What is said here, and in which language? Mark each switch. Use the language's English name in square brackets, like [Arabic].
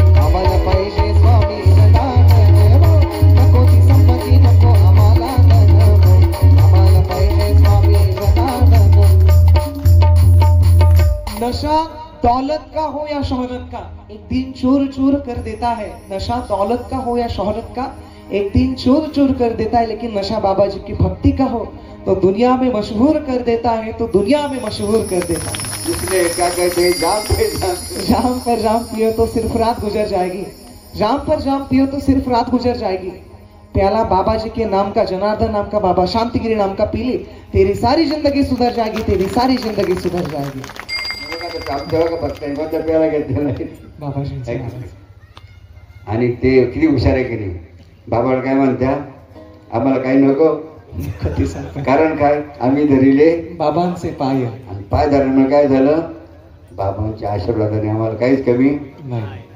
[Marathi] आम्हाला पाहिजे स्वामी जनार्दन [Hindi] हो नको ती संपत्ती नको आम्हाला धन हो आम्हाला पाहिजे स्वामी जनार्दन नशा दौलत का हो या शोहरत का एक दिन चूर चूर कर देता है नशा दौलत का हो या शोहरत का एक दिन चूर चूर कर देता है लेकिन नशा बाबा जी की भक्ति का हो तो दुनिया में मशहूर कर देता है तो दुनिया में मशहूर कर देता है इसलिए क्या कहते हैं जाम पर जाम पियो तो सिर्फ रात गुजर जाएगी जाम पर जाम पियो तो सिर्फ रात गुजर जाएगी प्याला बाबा जी के नाम का जनार्दन नाम का बाबा शांतिगिरी नाम का पी ले तेरी सारी जिंदगी सुधर जाएगी तेरी सारी जिंदगी सुधर जाएगी बाबाजी [Marathi] आणि ते किती हुशार आहे की नाही बाबाला काय म्हणत्या आम्हाला काही नको कारण काय आम्ही धरिले बाबांचे पाय आणि पाय धरल्यामुळे काय झालं बाबांच्या आशीर्वादाने आम्हाला काहीच कमी नाही